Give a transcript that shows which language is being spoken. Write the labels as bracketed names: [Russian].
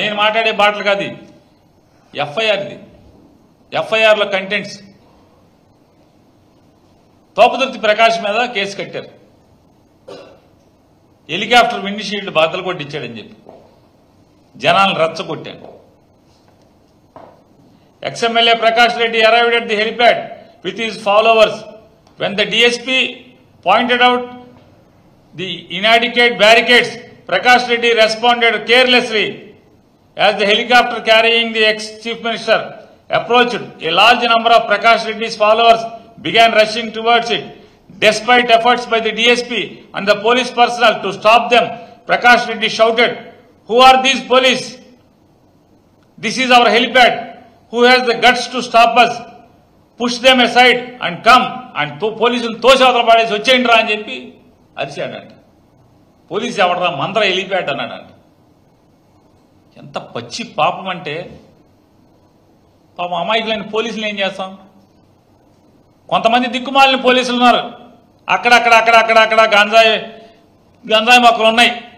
[Telugu] నేను మాట్లాడే బాటలు కాదు, ఎఫ్ఐఆర్ది. ఎఫ్ఐఆర్లో కంటెంట్స్ తోపదుర్తి ప్రకాష్ మీద కేసు కట్టారు. హెలికాప్టర్ విండ్ షీల్డ్ బాధలు కొట్టించాడని చెప్పి జనాలను రెచ్చగొట్టాడు. Ex-MLA Prakash Reddy [English] arrived at the helipad with his followers. When the DSP pointed out the inadequate barricades, Prakash Reddy responded carelessly. As the helicopter carrying the ex-chief minister approached, a large number of Prakash Reddy's followers began rushing towards it. Despite efforts by the DSP and the police personnel to stop them, Prakash Reddy shouted, "Who are these police? This is our helipad. Who has the guts to stop us? Push them aside and come." [Telugu] And పోలీసులు తోసేవతల పడేసి వచ్చేయండి రా అని చెప్పి అరిచాడంట. Police ఎవడరా మందర helipad అన్నాడంట. ఎంత పచ్చి పాపం అంటే, పాపం అమాయకులైన పోలీసులు ఏం చేస్తాం? కొంతమంది దిక్కుమాలిన పోలీసులు ఉన్నారు. అక్కడక్కడ గంజాయి మొక్కలు ఉన్నాయి.